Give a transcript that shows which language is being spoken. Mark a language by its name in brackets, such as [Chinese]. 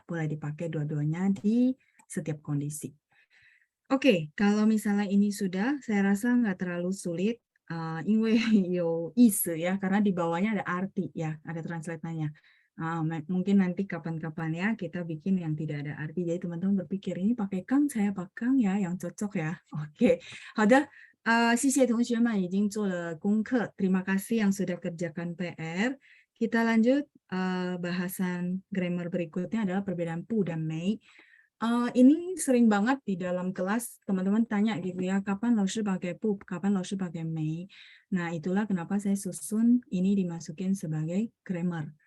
[Indonesian] Boleh dipakai dua-duanya di setiap kondisi. Oke, kalau misalnya ini sudah, saya rasa nggak terlalu sulit. [Chinese] 因为有意思 [Indonesian] ya, karena di bawahnya ada arti ya, ada translate-nya. Mungkin nanti kapan-kapan ya kita bikin yang tidak ada arti. Jadi teman-teman berpikir ini pakai kang, saya pakai kang ya, yang cocok ya. [Chinese] Oke, 好的，谢谢同学们已经做了功课. [Indonesian] Terima kasih yang sudah kerjakan PR. Kita lanjut, bahasan grammar berikutnya adalah perbedaan pu dan mei. Ini sering banget di dalam kelas teman-teman tanya gitu ya, kapan Laoshi pakai pu, kapan Laoshi pakai mei. Nah, itulah kenapa saya susun ini dimasukin sebagai grammar.